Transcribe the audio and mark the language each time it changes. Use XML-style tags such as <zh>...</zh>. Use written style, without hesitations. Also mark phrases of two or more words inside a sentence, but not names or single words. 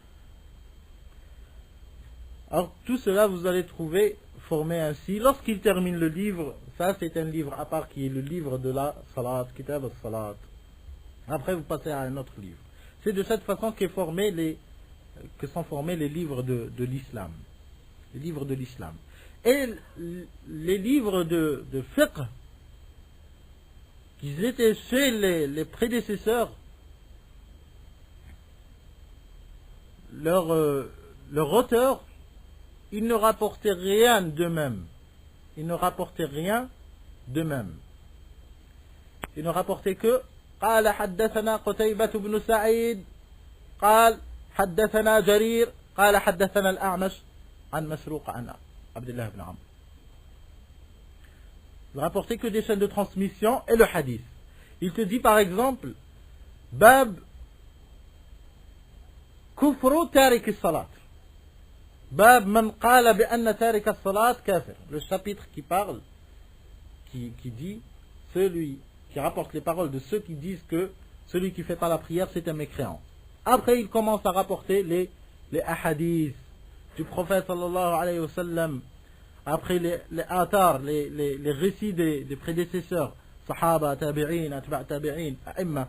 <fr>Alors tout cela vous allez trouver formé ainsi. Lorsqu'il termine le livre, ça c'est un livre à part qui est le livre de la salat,</fr> <ar>كتاب الصلاة.</ar> <fr>Après vous passez à un autre livre. C'est de cette façon que sont formés les livres de l'islam. Les livres de l'islam. Et les livres de fiqh, qui étaient chez les prédécesseurs, leur auteur, ils ne rapportaient rien d'eux-mêmes. Ils ne rapportaient rien d'eux-mêmes. Ils ne rapportaient que</fr> <ar>قال حدثنا قتيبة بن سعيد قال حدثنا جرير قال حدثنا الأعمش عن مسروق عن عبد الله بن عمرو.</ar> <fr>Il ne rapportait que des chaînes de transmission et le hadith. Il te dit par exemple</fr> <ar>باب كفر تارك الصلاة. باب من قال بأن تارك الصلاة كافر.</ar> <fr>Le chapitre qui parle, qui dit celui qui rapporte les paroles de ceux qui disent que celui qui ne fait pas la prière c'est un mécréant. Après il commence à rapporter les ahadiths du prophète</fr> <ar>صلى الله عليه وسلم.</ar> <fr>Après les athar, les récits des prédécesseurs,</fr> <ar>صحابة، تابعين، أتباع تابعين، أئمة.</ar>